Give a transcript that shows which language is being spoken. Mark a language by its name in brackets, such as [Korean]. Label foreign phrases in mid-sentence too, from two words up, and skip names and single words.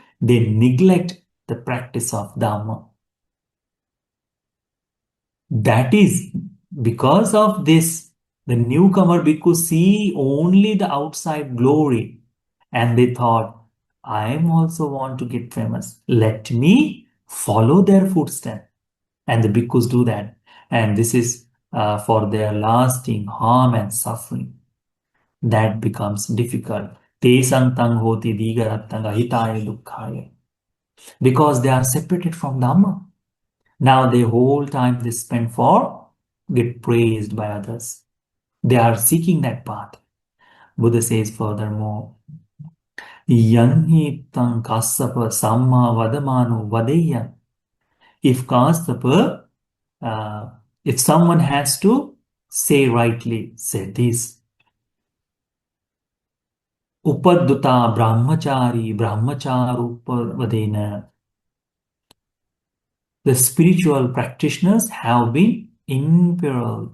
[English] They neglect the practice of Dhamma. That is because of this, the newcomer bhikkhu see only the outside glory. And they thought, I am also want to get famous. Let me follow their footsteps. And the bhikkhus do that. And this is for their lasting harm and suffering. That becomes difficult. [Pali] Te santang hoti digarattanga hitaya dukkhaya. [English] Because they are separated from Dhamma. Now the whole time they spend for get praised by others. They are seeking that path. Buddha says furthermore, [Pali] Yanhi tang kassapa samma vadamano vadeya. [English] If Kassapa, if someone has to say rightly, say this. [Pali] Upadduta brahmachari brahmacharupavadena. [English] The spiritual practitioners have been imperiled.